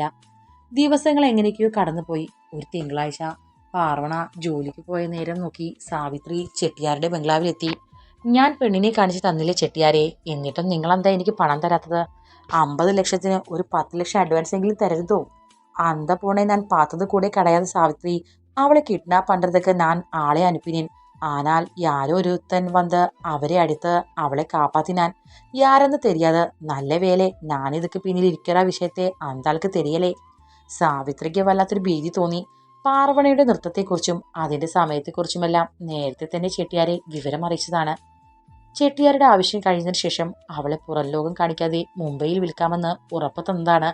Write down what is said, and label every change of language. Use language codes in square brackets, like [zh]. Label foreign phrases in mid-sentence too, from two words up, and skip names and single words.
[ml] ദിവസങ്ങൾ എങ്ങനെയൊക്കെയോ കടന്നുപോയി. ഒരു തിങ്കളാഴ്ച പാർവണ ജോലിക്ക് പോയ നേരം നോക്കി സാവിത്രി ചെട്ടിയാരുടെ ബംഗ്ലാവിലെത്തി. ഞാൻ പെണ്ണിനെ കാണിച്ച് തന്നില്ലേ ചെട്ടിയാരെ, എന്നിട്ടും നിങ്ങളെന്താ എനിക്ക് പണം തരാത്തത്? 50 ലക്ഷത്തിന് ഒരു 10 ലക്ഷം അഡ്വാൻസ് എങ്കിലും തരരുതോ? [ta] அந்த பூனை நான் பார்த்தது கூட கிடையாது சாவித்ரி. அவளை கிட்னாப் பண்றதுக்கு நான் ஆளை அனுப்பினேன். ஆனால் யாரோ ஒருத்தன் வந்து அவரை அடித்து அவளை காப்பாத்தினான். யாரெന്ന് தெரியாது. நல்ல வேலை நான் இதுக்கு [ml] പിന്നിൽ ഇരിക്കുന്ന വിഷയത്തെ [ta] அந்த ആൾക്ക് தெரியலே. [ml] സാവിത്രിക്ക് വല്ലാത്തൊരു ഭീതി തോന്നി. പാർവണയുടെ നൃത്തത്തെക്കുറിച്ചും അതിന്റെ സമയത്തെക്കുറിച്ചുമെല്ലാം നേരത്തെ തന്നെ ചെട്ടിയാരെ വിവരം അറിയിച്ചതാണ്. ചെട്ടിയാരുടെ ആവശ്യം കഴിഞ്ഞതിന് ശേഷം അവളെ പുറം ലോകം കാണിക്കാതെ മുംബൈയിൽ വിൽക്കാമെന്ന് ഉറപ്പ് തന്നതാണ്.